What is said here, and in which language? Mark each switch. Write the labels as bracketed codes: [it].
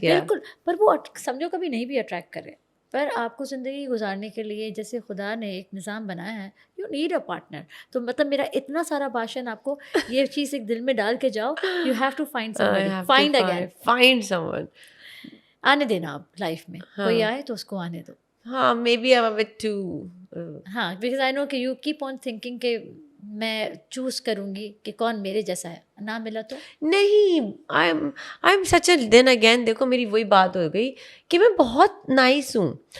[ur] بالکل, پر وہ سمجھو کبھی نہیں بھی اٹریکٹ کر رہے, پر آپ کو زندگی گزارنے کے لیے جیسے خدا نے ایک نظام بنایا ہے, [en] You need a partner. [ur] تو مطلب میرا اتنا سارا بھاشن آپ کو یہ چیز ایک دل میں ڈال کے جاؤ, [en] You have to find somebody, find again, find someone. [ur] آنے دینا آپ لائف میں, کوئی آئے تو اس کو آنے دو. [en] ہاں, maybe I'm a bit too [ur] ہاں, [en] because I know [ur] کہ [en] you keep on thinking [ur] کہ میں چوز کروں گی کہ کون میرے جیسا ہے, نہ ملا تو نہیں. [en] I'm such a then again [ur] دیکھو میری وہی بات ہو گئی کہ میں بہت نائس ہوں.